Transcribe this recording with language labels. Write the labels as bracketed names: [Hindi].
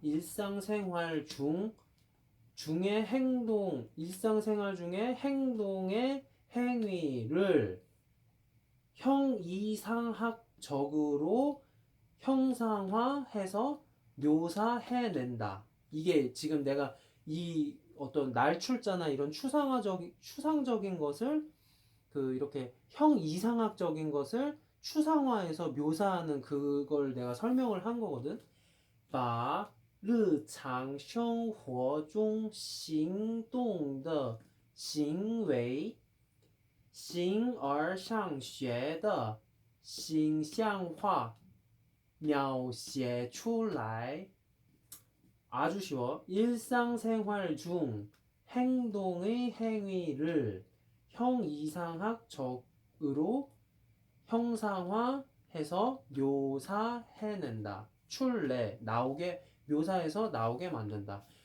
[Korean] 일상생활 중의 일상생활 중에 행동의 행위를 형이상학적으로 형상화해서 묘사해낸다. 이게 지금 내가 이 어떤 날출자나 이런 추상적인 것을 그 이렇게 형이상학적인 것을 추상화해서 묘사하는 그걸 내가 설명을 한 거거든. [Chinese] 把日常生活中行动的行为形而上学的形象化描写出来. [Korean] 아주 쉬워. 일상생활 중 행동의 행위를 형이상학적으로 형상화해서 묘사해낸다. 출래, 나오게, 묘사해서 나오게 만든다.